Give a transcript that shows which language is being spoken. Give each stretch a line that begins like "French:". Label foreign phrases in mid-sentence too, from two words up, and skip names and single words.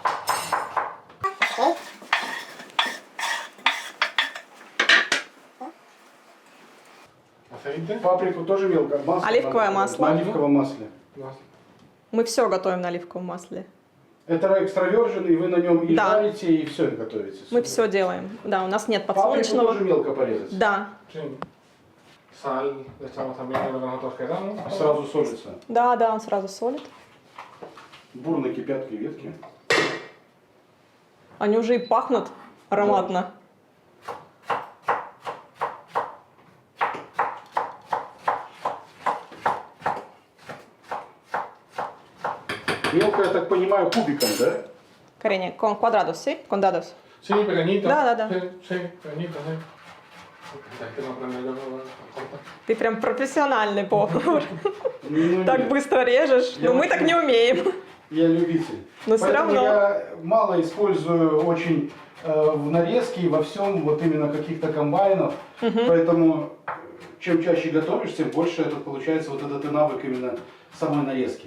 Spanish: Aceite.
Russian: Паприку тоже мелко. Масло Оливковое надо масло. На оливковом масле. Мы все готовим на оливковом масле. Это экстравержен, и вы на нем и Да. жарите, и все готовите. Мы все делаем. Да, у нас нет Паприку подсолнечного. тоже мелко порезать. Да,
Spanish: Sí. Sal, le echamos también lo que nosotros queramos.
Russian: Сразу солится. да, он сразу солит. Бурно кипят креветки. Они уже и пахнут ароматно. Мелко, я так понимаю, кубиком, да?
Spanish: Cariño, con cuadrados, ¿sí? Con dados. Sí, pequeñito.
Russian: Da.
Spanish: Sí, sí, pequeñito, sí. Es que no aprendo yo con corta.
Russian: Ты прям профессиональный повар. Ну, Так нет. быстро режешь. Я Но мы вообще- так не умеем. Я любитель. Но всё Поэтому равно. я мало использую очень в нарезке и во всем вот именно каких-то комбайнов. Поэтому чем чаще готовишь, тем больше это получается вот этот и навык именно самой нарезки.